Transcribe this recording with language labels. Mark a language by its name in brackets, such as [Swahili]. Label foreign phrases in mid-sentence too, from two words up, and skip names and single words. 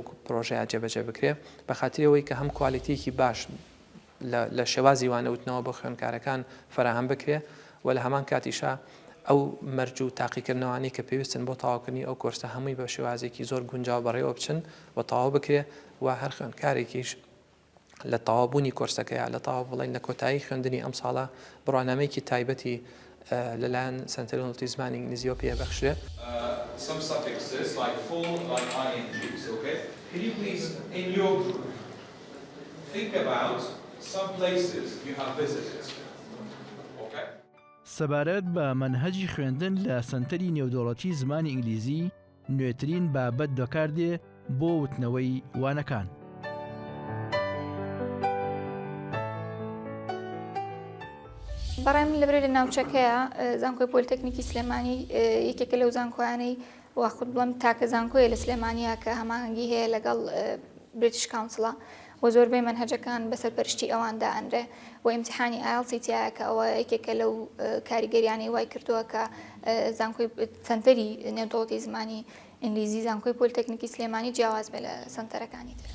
[Central Kurdish] پرۆژەیە جێبەجێ بکرێ بە خاطرەوەی کە هەم کوالیتیەکی باش لە شێوازی وانەوتنەوە بۆ خوێندکارەکان فراهەم بکرێ و لە هەمان کاتیشا ئەو مەرج و تاقیکردنەوەی کە پێویستن بۆ تەواوکردنی ئەو کۆرسە هەمووی بە شێوازێکی زۆر گونجاو بەڕێوە بچن و تەواو بکرێ و هەر خوێندکارێکیش لە تەوابوونی کۆرسەکەیە لە تەواو بڵین لە کۆتایی خوێندنی ئەم ساڵە بڕوانامەیەکی تایبەتی لەلایەن سنتەری نۆڵتی زمانی ئینگلیزیەوە پێبەخشرێ. [English] Some suffixes like full, like ing, okay? Can you please, in your group, think about some places you have visited, okay? [Central Kurdish] سەبارەت بە مەنهەجی خوێندن لە سنتەری نێودەوڵەتی زمانی ئینگلیزی نوێترین بابەت بەکاردێ بۆ وتنەوەی وانەکان. بەڕێم لەبرێ لە ناوچەکەیە زانکۆی پۆلیتەکنیکی سلێمانی یەکێکە لەو زانکۆیانەی واخود بڵم تاکە زانکۆیە لە سلێمانیە کە هەماهەنگی هەیە لەگەڵ بریتیش کاونسڵە و زۆربەی مەنهەجەکان بەسەر پەرشتی ئەواندا ئەنرێ و ئیمتحانی ئایڵسی تایە کە ئەوە یەکێکە لەو کاریگەریانەی وای کردووە کە زانکۆی سنتەری نێودەوڵەتی زمانی ئینگلیزی زانکۆی پۆلیتەکنیکی سلێمانی جیاواز بێ لە سنتەرەکانی تر.